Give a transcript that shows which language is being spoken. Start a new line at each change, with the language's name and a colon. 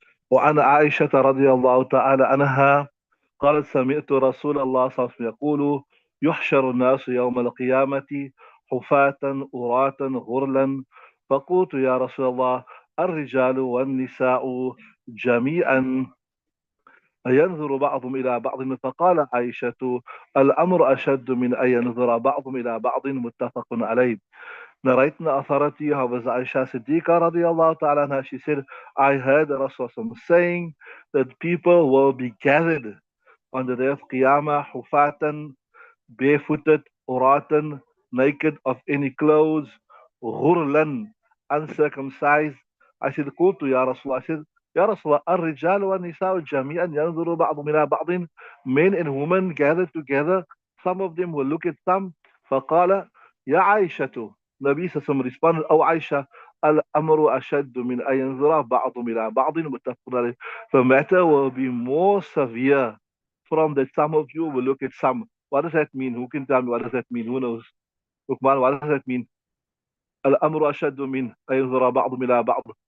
Arabic: وعن عائشة رضي الله تعالى عنها قالت سمعت رسول الله صلى الله عليه وسلم يقول يحشر الناس يوم القيامة حفاة عراة غرلا. فقلت يا رسول الله الرجال والنساء جميعا ينظر بعضهم إلى بعض. فقال عائشة الأمر أشد من أن ينظر بعضهم إلى بعض متفق عليه.
English: Narrating the authority of Aisha Siddiqa radiallahu ta'ala anha, she said, I heard the Rasul saying that people will be gathered on the day of Qiyamah, hufatan, barefooted, uratan, naked of any clothes, ghurlan, uncircumcised. I said,
Arabic: قلت يا رسول الله, I said, يا رسول الله الرجال والنساء جميعا ينظر بعضهم إلى بعض.
English: Men and women gathered together, some of them will look at some.
Arabic: فقال يا عائشة,
English: Nabi Sassam responded,
Arabic: أو عائشة الأمر أشد من أن ينظر بعضهم إلى بعض متفق عليه.
English: The matter will be more severe from that some of you will look at some. What does that mean? Who can tell me what does that mean? Who knows? Lukman, what does that mean?
Arabic: الأمر أشد من أن ينظر بعضهم إلى بعض.